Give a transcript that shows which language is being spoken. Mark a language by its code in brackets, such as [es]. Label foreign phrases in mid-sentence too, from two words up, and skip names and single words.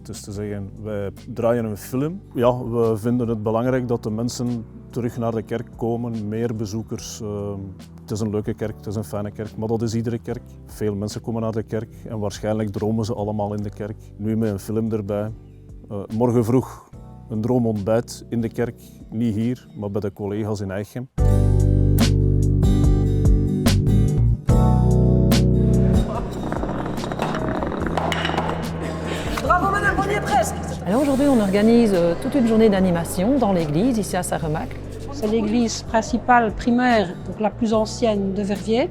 [nl] Het is te zeggen, wij draaien een film. Ja, we vinden het belangrijk dat de mensen terug naar de kerk komen, meer bezoekers. Het is een leuke kerk, het is een fijne kerk, maar dat is iedere kerk. Veel mensen komen naar de kerk en waarschijnlijk dromen ze allemaal in de kerk. Nu met een film erbij. Morgen vroeg een droomontbijt in de kerk, niet hier, maar bij de collega's in Eichem. [fr] Alors aujourd'hui, on organise toute une journée d'animation dans l'église, ici à Sarremac. C'est l'église principale primaire, donc la plus ancienne de Verviers.